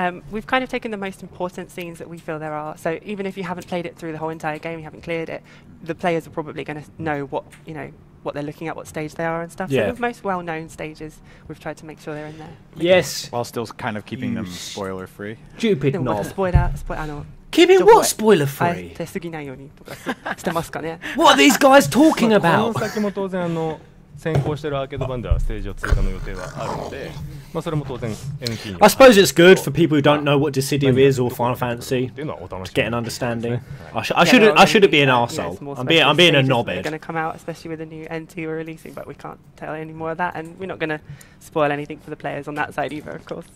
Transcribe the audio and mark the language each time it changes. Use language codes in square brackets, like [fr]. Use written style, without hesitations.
[en] We've kind of taken the most important scenes that we feel there are. So even if you haven't played it through the whole entire game, you haven't cleared it, the players are probably going to know what they're looking at, what stage they are and stuff. Yeah. So the most well-known stages, we've tried to make sure they're in there. Yes. While still kind of keeping them spoiler-free. Stupid knob. Keep it what spoiler-free? What are these guys talking about? [ja] 先行してるアーケード版ではステージを追加の予定はあるので、それも当然 NT に [en] I suppose it's good for people who don't know what Dissidia is or Final Fantasy to get an understanding. I shouldn't be an arsehole. I'm being a knobhead. Going to come out, especially with the new NT we're releasing, but we can't tell any more of that, and we're not going to spoil anything for the players on that side either, of course.